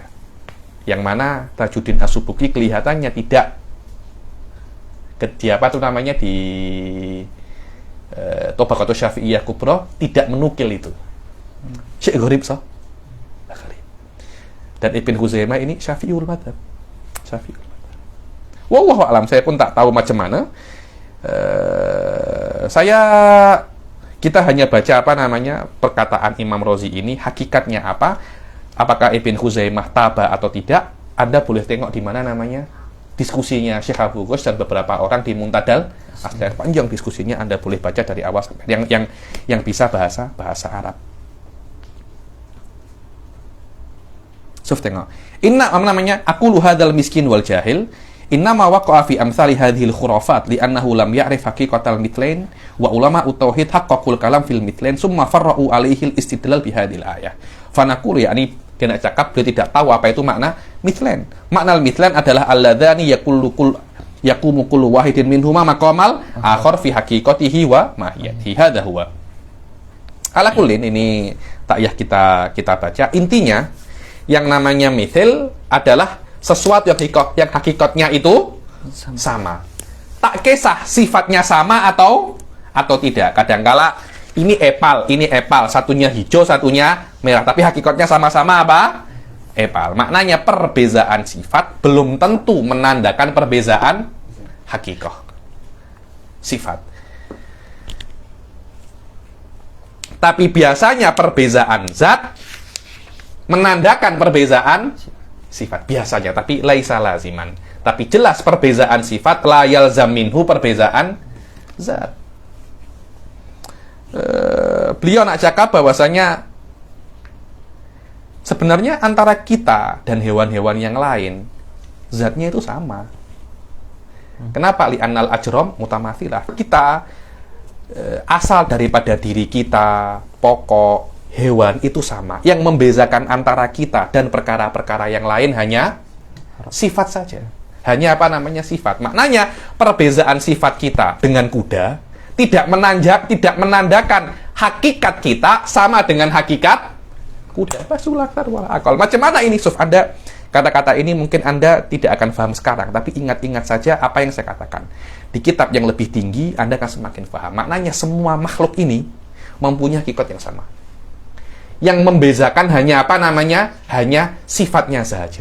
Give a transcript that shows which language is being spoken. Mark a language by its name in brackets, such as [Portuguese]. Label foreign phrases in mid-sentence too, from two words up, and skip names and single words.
[Malay] Yang mana Tajuddin As-Subki kelihatannya tidak di Tabaqatus Syafi'iyah Kubra tidak menukil itu. Syekh Gharib dan Ibn Khuzaimah ini Syafi'ul Madhab. [Arabic] والله أعلم, [Malay] saya pun tak tahu macam mana. Kita hanya baca perkataan Imam Razi ini, hakikatnya apa? Apakah Ibn Khuzaimah taba atau tidak? Anda boleh tengok di mana diskusinya Syekh Abu Ghush dan beberapa orang di Muntadal Aslan. Panjang diskusinya, Anda boleh baca dari awal sampai yang bisa bahasa Arab. Tengok. [Arabic] أقول هذا المسكين والجاهل إنما وقع في أمثال هذه الخرافات لأنه لم يعرف حقيقة المثلين وعلماء التوحيد حققوا الكلام في المثلين ثم فرعوا عليه الاستدلال بهذه الآية. [Malay] Fanaqul yakni dia nak cakap dia tidak tahu apa itu makna mitlain. Makna mitlain adalah [Arabic] اللذان يقوم كل واحد منهما مقام الآخر في حقيقته وماهيته. هذا هو. على كلٍّ, [Malay] ini tak yah kita baca. Intinya yang namanya mithil adalah sesuatu yang hakikatnya itu sama. Tak kisah sifatnya sama atau tidak. Kadangkala ini epal, satunya hijau, satunya merah, tapi hakikatnya sama-sama apa? Epal. Maknanya perbezaan sifat belum tentu menandakan perbezaan hakikat sifat. Tapi biasanya perbezaan zat menandakan perbezaan sifat biasanya, tapi [Arabic] ليس لازما. [Malay] Tapi jelas perbezaan sifat [Arabic] لا يلزم منه [Malay] perbezaan zat. Beliau nak cakap bahwasanya sebenarnya antara kita dan hewan-hewan yang lain zatnya itu sama. Kenapa? [Arabic] لأن الأجرام متماثلة. [Malay] Kita asal daripada diri kita, pokok, hewan itu sama. Yang membezakan antara kita dan perkara-perkara yang lain hanya sifat saja. Hanya sifat. Maknanya perbezaan sifat kita dengan kuda tidak menandakan hakikat kita sama dengan hakikat kuda. Macam mana ini, Suf? Anda kata-kata ini mungkin Anda tidak akan paham sekarang, tapi ingat-ingat saja apa yang saya katakan. Di kitab yang lebih tinggi Anda akan semakin paham. Maknanya semua makhluk ini mempunyai hakikat yang sama. Yang membezakan hanya hanya sifatnya saja.